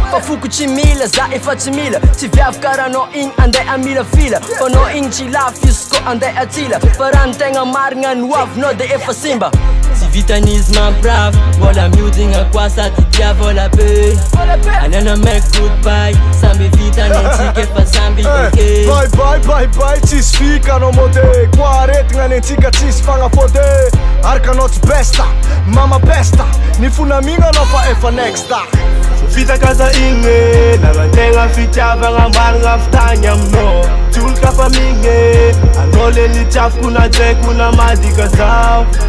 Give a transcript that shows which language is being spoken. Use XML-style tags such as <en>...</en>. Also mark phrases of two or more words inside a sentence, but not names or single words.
<mg>Fa foko tsy mila, za efa tsy mila, tsy viavy karaha anao igny andeha amila fila. Fa anao igny tsy lafo izy ko andeha atsila. Fa raha ny tegna marigna no avinao de efa simba. Tsy vitan'izy mampirafy, mbola miodina koa sady tia vola be. Anana</mg> <en>make goodbye,</en> <mg>samby vita ny antsika efa samby Hey, ok.</mg> <en>bye, bye, bye, bye,</en> <mg>tsisy fika anao mody, koa aretigna ny antsika tsisy fagnafody. Araka anao tsy besta, mama besta, ny fonamigna anao fa efa next. Fitakaza igny e, lalantegna fitiavagna marigna avy tagny aminao. Tsy olo ka fa migny e, anao le nitiaviko na tsaiko na madika zaho.</mg>